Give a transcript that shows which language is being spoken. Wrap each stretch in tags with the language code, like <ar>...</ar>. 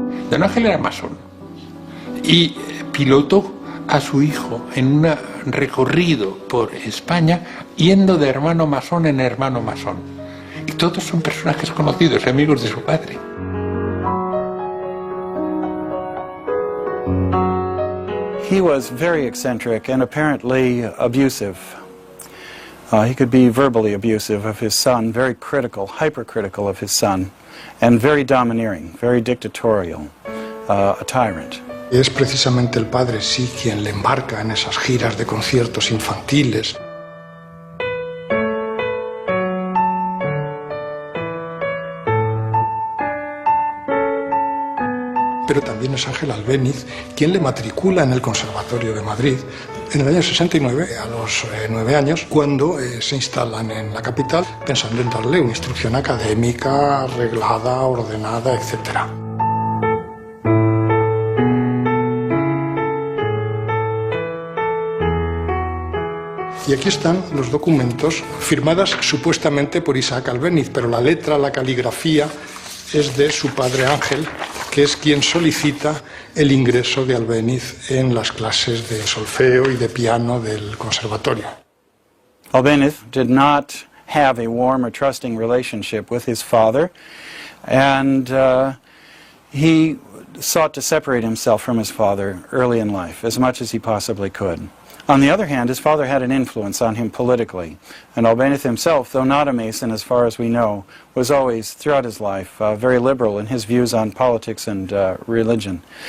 <es>Don Ángel era masón y pilotó a su hijo en un recorrido por España yendo de hermano masón en hermano masón. Y todos son personajes conocidos, amigos de su padre.</es> <en>He was very eccentric and apparently abusive. He could be verbally abusive of his son, very critical, hypercritical of his son, and very domineering, very dictatorial, a tyrant.</en> <es>Es precisamente el padre, sí, quien le embarca en esas giras de conciertos infantiles. Pero también es Ángel Albéniz quien le matricula en el Conservatorio de Madrid en el año 69, a los 9 años, cuando se instalan en la capital, pensando en darle una instrucción académica arreglada, ordenada, etc. Y aquí están los documentos firmados supuestamente por Isaac Albéniz, pero la letra, la caligrafía es de su padre Ángel, que es quien solicita el ingreso de Albéniz en las clases de solfeo y de piano del conservatorio.</es> <en>Albéniz did not have a warm or trusting relationship with his father, and he sought to separate himself from his father early in life, as much as he possibly could. On the other hand, his father had an influence on him politically, and Albéniz himself, though not a Mason as far as we know, was always, throughout his life, very liberal in his views on politics and religion.</en>